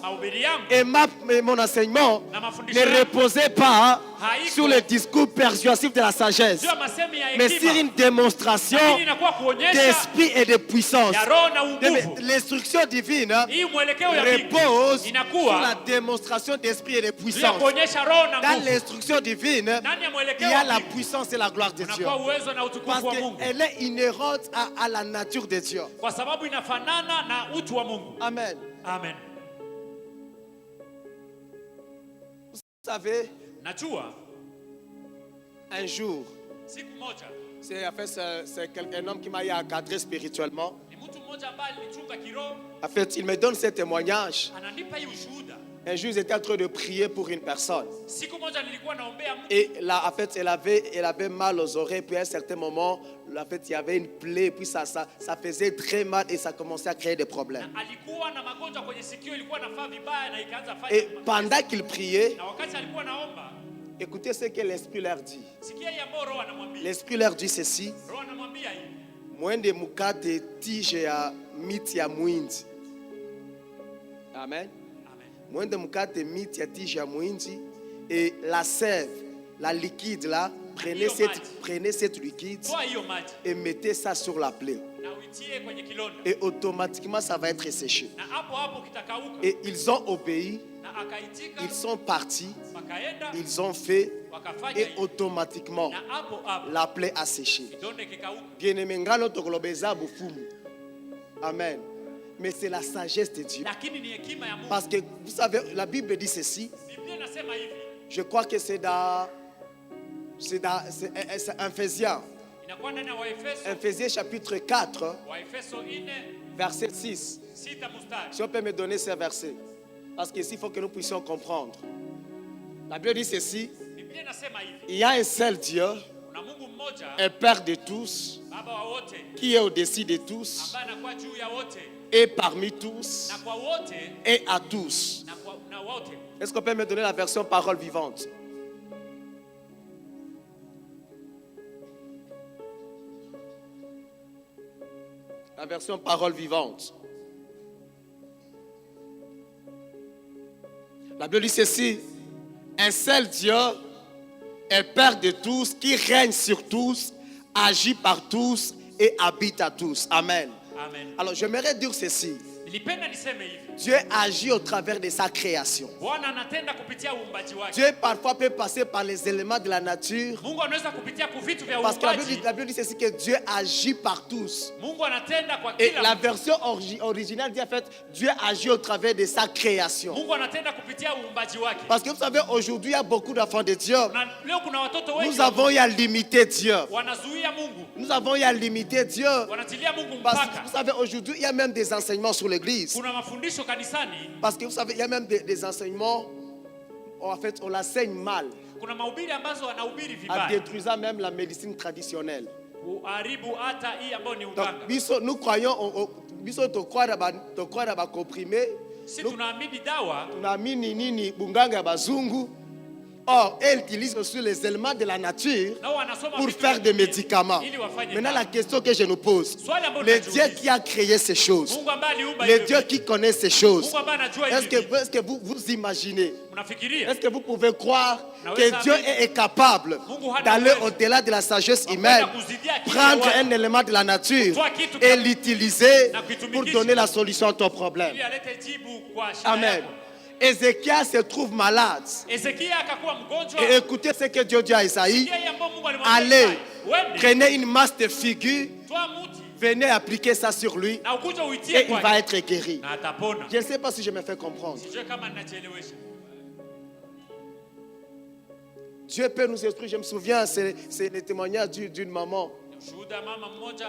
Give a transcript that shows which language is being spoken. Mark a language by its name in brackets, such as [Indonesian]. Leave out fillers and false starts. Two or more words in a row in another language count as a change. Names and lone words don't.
[Swahili] mahubiri yangu [French] et mon enseignement [Swahili] na mafundisho [French] ne [Swahili] yangu [French] reposait pas [Swahili] haiko [French] sur le discours persuasif de la sagesse, [Swahili] sio masemi ya [French] mais sur [Swahili] hekima, [French] une démonstration [Swahili] lakini inakuwa kuonyesha [French] d'esprit et de puissance. [Swahili] ya roho na nguvu. [French] L'instruction divine [Swahili] Hii mwelekeo ya Mungu [French] repose sur [Swahili] inakuwa [French] la démonstration d'esprit et de [Swahili] juu ya [French] puissance. [Swahili] kuonyesha roho na [French] Dans [Swahili] nguvu. [French] l'instruction divine, [Swahili] Ndani ya [French] il [Swahili] mwelekeo [French] y a [Swahili] wa [French] la [Swahili] Mungu [French] puissance et la gloire de Dieu. [Swahili] unakuwa uwezo na [French] Parce [Swahili] utukufu wa Mungu [French] qu'elle est inhérente à la nature de Dieu. [Swahili] kwa sababu inafanana na utu wa Mungu. Amen. Amen. [French] Vous savez, [Swahili] Najua [French] un jour, [Swahili] siku moja [French] c'est un homme qui m'a encadré spirituellement. [Swahili] ni mtu mmoja ambaye alinichunga kiroho, [French] En fait, il me donne ce témoignage. [Swahili] ananipa hii ushuhuda. [French] Un jour, j'étais en train de prier pour une personne. [Swahili] Siku moja nilikuwa naombea mtu [French] Et là, en fait, elle avait mal aux oreilles. Puis à un certain moment, en fait, il y avait une plaie. Puis ça faisait très mal et ça commençait à créer des problèmes. [Swahili] alikuwa na magonjwa kwenye sikio, ilikuwa nafaa vibaya na ikaanza [French] Et [Swahili] fanya. [French] pendant qu'il priait, [Swahili] Na wakati alikuwa naomba, [French] écoutez ce que l'Esprit leur dit. [Swahili] sikia ya ambao roho anamwambia. [French] L'Esprit leur dit ceci. [Swahili] Roho anamwambia hivi. Mwende mukate tige ya miti ya mwindi. Amen. Amen. Mwende mukate miti ya tige ya mwindi. [French] Et la sève, la liquide là, prenez cette liquide [Swahili] Toa hiyo maji [French] et mettez ça sur la plaie. [Swahili] na uitie kwenye kilonda. [French] Et automatiquement, ça va être séché. [Swahili] Na hapo hapo kitakauka. [French] Et ils ont obéi, [Swahili] Na akaitika, [French] ils sont partis, [Swahili] wakaenda, [French] ils ont fait, [Swahili] wakafanya [French] et [Swahili] hivyo. [French] automatiquement, [Swahili] Na hapo hapo [French] la plaie a séché. [Swahili] kidonda kikauka. [Lingala] Bien-aimé, ngalo tokolobeza bufumu. Amen. [French] Mais c'est la sagesse de Dieu. [Swahili] Lakini ni hekima ya Mungu. [French] Parce que, vous savez, la Bible dit ceci. [Swahili] Biblia inasema hivi. [French] Je crois que c'est Ephésiens. [Swahili] Inakuwa ndani ya Waefeso, [French] Ephésiens chapitre 4, [Swahili] Waefeso 4 [French] verset 6. [Swahili] 6 mstari. [French] Si on peut me donner ces versets. Parce qu'ici, il faut que nous puissions comprendre. La Bible dit ceci. [Swahili] Biblia inasema hivi. [French] Il y a un seul Dieu, [Swahili] Kuna Mungu mmoja, [French] un Père de tous, [Swahili] Baba wa wote, [French] qui est au-dessus de tous, [Swahili] ambaye anakuwa juu ya wote [French] et parmi tous, [Swahili] na kwa wote [French] et à tous. [Swahili] na wote. [French] Est-ce qu'on peut me donner la version parole vivante? La version parole vivante. La Bible dit ceci. Un seul Dieu est Père de tous, qui règne sur tous, agit par tous et habite à tous. Amen. Amen. Alors j'aimerais dire ceci. [Swahili] Nilipenda niseme hivi. [French] Dieu agit au travers de sa création. [Swahili] Bwana anatenda kupitia uumbaji wake. [French] Dieu parfois peut passer par les éléments de la nature. [Swahili] Mungu anaweza kupitia kwa vitu vya [French] Parce que [Swahili] uumbaji. [French] la Bible dit ceci, que Dieu agit par tous. [Swahili] Mungu anatenda kwa [French] Et [Swahili] kila [French] la [Swahili] mtu. [French] version originale dit en fait, Dieu agit au travers de sa création. [Swahili] Mungu anatenda kupitia uumbaji wake. [French] Parce que vous savez, aujourd'hui, il y a beaucoup d'enfants de Dieu. [Swahili] Na leo kuna watoto wengi [French] Nous avons eu à limiter Dieu. [Swahili] wanazuia Mungu. [French] Nous avons eu à limiter Dieu. [Swahili] Wanatilia Mungu [French] Parce que [Swahili] mpaka. [French] vous savez, aujourd'hui, il y a même des enseignements sur l'église. [Swahili] Kuna mafundisho kanisani, [French] Parce que vous savez, il y a même des enseignements, en fait, on l'enseigne mal, [Swahili] kuna mahubiri ambazo wanahubiri [French] en [Swahili] vibaya. [French] détruisant même la médecine traditionnelle. [Swahili] Uharibu hata hii ambayo ni [French] Donc, [Swahili] uganga. [French] nous croyons, [Lingala] biso to [French] croire ba comprimé, [Swahili] Si tunaamini dawa, tunaamini nini [Lingala] bunganga ya bazungu. [French] Or, elle utilise aussi les éléments de la nature [Swahili] nao wanasoma [French] pour [Swahili] vitu [French] faire [Swahili] vya [French] des médicaments. [Swahili] ili wafanye [French] Maintenant, [Swahili] dawa. [French] la question que je nous pose, [Swahili] Swali ambalo [French] le [Swahili] tunajiuliza. [French] Dieu qui a créé ces choses, [Swahili] Mungu ambaye aliumba [French] le [Swahili] hivi [French] Dieu [Swahili] vitu, [French] qui connaît ces choses, [Swahili] Mungu ambaye anajua [French] est-ce [Swahili] hivi [French] que, [Swahili] vitu, [French] est-ce que vous imaginez, [Swahili] mnafikiria [French] est-ce que vous pouvez croire [Swahili] Naweza [French] que Dieu [Swahili] amini. [French] est capable [Swahili] Mungu hana [French] d'aller [Swahili] uwezo. [French] au-delà de la sagesse [Swahili] Wa [French] humaine, [Swahili] kwenda kuzidia akili ya [French] prendre [Swahili] watu. [French] un élément de la nature [Swahili] Kutoa kitu [French] et [Swahili] kama- [French] l'utiliser [Swahili] na [French] pour [Swahili] kuitumikisha. [French] donner la solution à ton problème? [Swahili] ili alete jibu kwa shida Amen. yako. [French] Ézéchiel se trouve malade. [Swahili] Ezekia akakuwa mgonjwa. [French] Et écoutez ce que Dieu dit à Isaïe. [Swahili] Sikia hii ambayo Mungu alimwambia [French] Allez, [Swahili] Isaya, uende, [French] prenez une masse de figues, [Swahili] toa muti, [French] venez appliquer ça sur lui [Swahili] na ukuja [French] et [Swahili] uitie [French] il va [Swahili] kwake [French] être guéri. [Swahili] na atapona. [French] Je ne sais pas si je me fais comprendre. [Swahili] Sijue kama ninajielewesha. [French] Dieu peut nous instruire. Je me souviens, c'est le témoignage d'une maman [Swahili] Ushuhuda mama mmoja